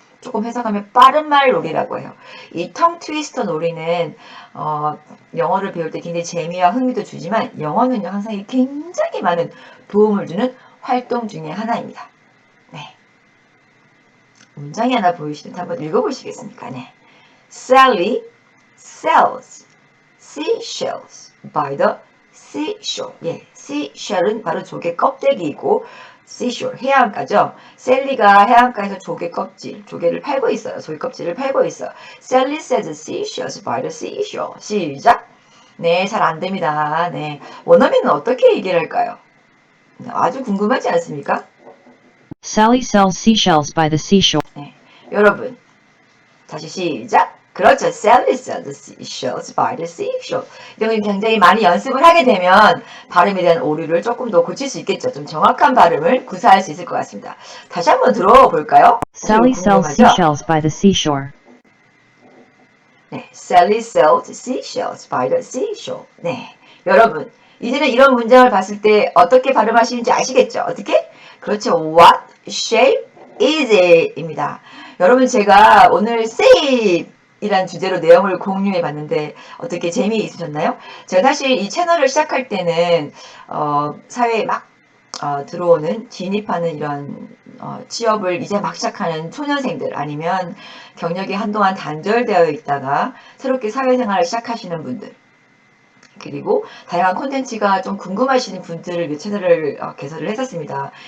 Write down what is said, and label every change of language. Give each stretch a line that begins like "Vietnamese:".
Korean: 조금 해석하면 빠른 말 놀이라고 해요. 이 텅 트위스터 놀이는 영어를 배울 때 굉장히 재미와 흥미도 주지만 영어는요 항상 굉장히 많은 도움을 주는 활동 중에 하나입니다. 네. 문장이 하나 보이시는데 한번 읽어보시겠습니까? 네.
English: Sally sells seashells by the seashore.
Korean: 예, seashell은 바로 조개 껍데기이고 seashore, 해안가죠. 셀리가 해안가에서 조개를 팔고 있어요. 조개 껍질을 팔고 있어요.
English: Sally sells seashells by the seashore.
Korean: 시작. 네, 잘 안 됩니다. 네, 원어민은 어떻게 얘기를 할까요? 아주 궁금하지 않습니까?
English: Sally sells seashells by the seashore.
Korean: 네, 여러분 다시 시작. 그렇죠.
English: Sally sells seashells by the seashore.
Korean: 이런 굉장히 많이 연습을 하게 되면 발음에 대한 오류를 조금 더 고칠 수 있겠죠. 좀 정확한 발음을 구사할 수 있을 것 같습니다. 다시 한번 들어볼까요?
English: Sally sells seashells by the seashore.
Korean: 네,
English: Sally sells seashells by the seashore.
Korean: 네, 여러분 이제는 이런 문장을 봤을 때 어떻게 발음하시는지 아시겠죠? 어떻게? 그렇죠.
English: What shape is it?
Korean: 입니다. 여러분 제가 오늘 save 이란 주제로 내용을 공유해 봤는데 어떻게 재미있으셨나요? 제가 사실 이 채널을 시작할 때는 사회에 막 들어오는 진입하는 이런 취업을 이제 막 시작하는 초년생들 아니면 경력이 한동안 단절되어 있다가 새롭게 사회생활을 시작하시는 분들 그리고 다양한 콘텐츠가 좀 궁금하신 분들을 위해 채널을 개설을 했었습니다.